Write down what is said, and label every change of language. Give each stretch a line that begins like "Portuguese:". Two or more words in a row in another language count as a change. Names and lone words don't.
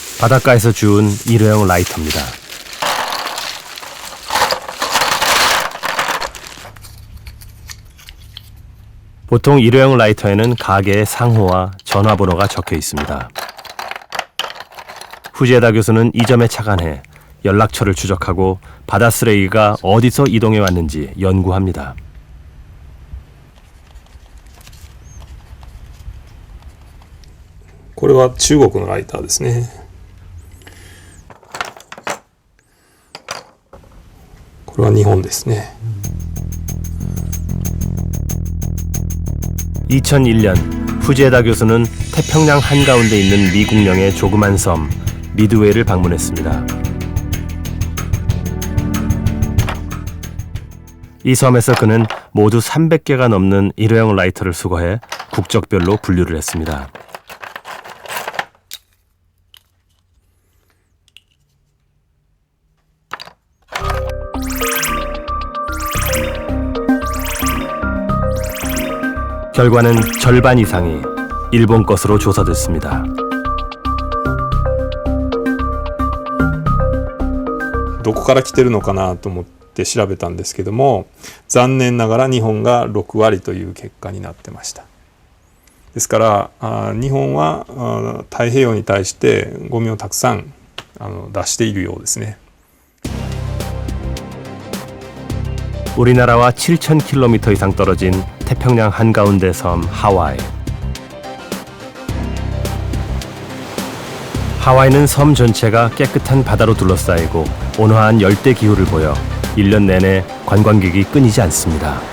Korean: 바닷가에서 주운 일회용 라이터입니다. 보통 일회용 라이터에는 가게의 상호와 전화번호가 적혀 있습니다. 후지에다 교수는 이 점에 착안해 연락처를 추적하고 바다 쓰레기가 어디서 이동해 왔는지 연구합니다.
Japanese: これは中国のライターですね。これは日本ですね。
Korean: 2001년 후지에다 교수는 태평양 한가운데 있는 미국령의 조그만 섬 미드웨이를 방문했습니다. 이 섬에서 그는 모두 300개가 넘는 일회용 라이터를 수거해 국적별로 분류를 했습니다. 결과는 절반 이상이 일본 것으로 조사됐습니다.
Japanese: どこから来てるのかなと思って調べたんですけども、残念ながら日本が6割という結果になってました。ですから日本は太平洋に対してゴミをたくさん出しているようですね。
Korean: 우리나라와 7,000km 이상 떨어진 태평양 한가운데 섬 하와이. 하와이는 섬 전체가 깨끗한 바다로 둘러싸이고 온화한 열대 기후를 보여 1년 내내 관광객이 끊이지 않습니다.